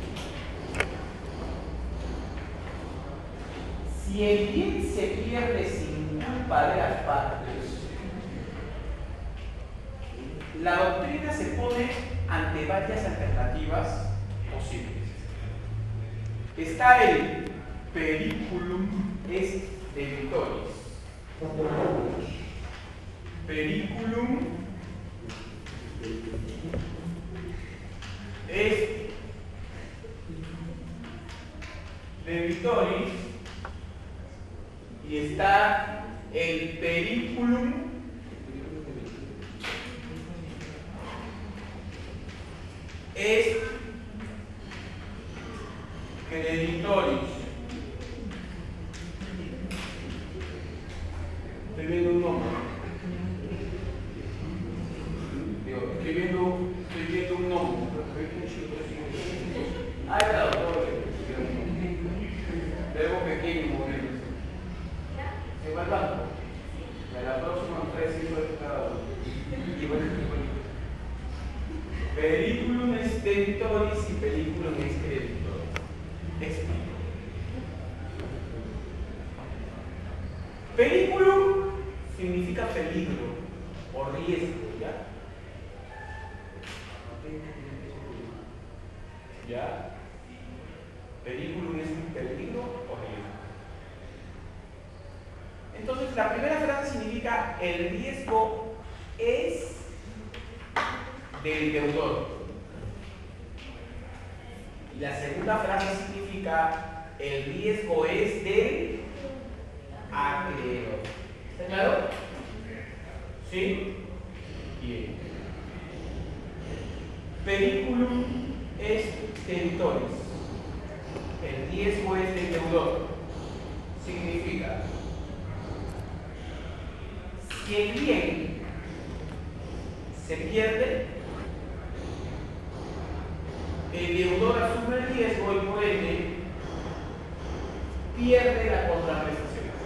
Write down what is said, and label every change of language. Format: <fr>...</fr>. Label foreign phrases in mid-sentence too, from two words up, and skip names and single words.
<es>Si el bien se pierde sin culpa de las partes, la doctrina se pone ante varias alternativas posibles. Está el</es> <la>periculum est debitoris. Periculum est debitoris</la> <es>y está el</es> <la>periculum est creditoris.</la> <es>Estoy viendo un nombre. Estoy viendo un nombre. Ah, es la doctora. Verbo pequeño, moviendo. Se va al banco. La próxima 3 cifras de cada uno.</es> <la>Periculum est debitoris y periculum est creditoris.</la> <es>Explico. Periculum significa peligro o riesgo, ¿ya? ¿Ya? Periculum es un peligro o riesgo. Entonces, la primera frase significa el riesgo es del deudor. Y la segunda frase significa el riesgo es del acreedor. ¿Está claro? ¿Sí? Bien.</es> <la>Periculum est debitoris.</la> <es>El riesgo es del deudor. Significa si el bien se pierde, el deudor asume el riesgo y por ende pierde la contraprestación.</es>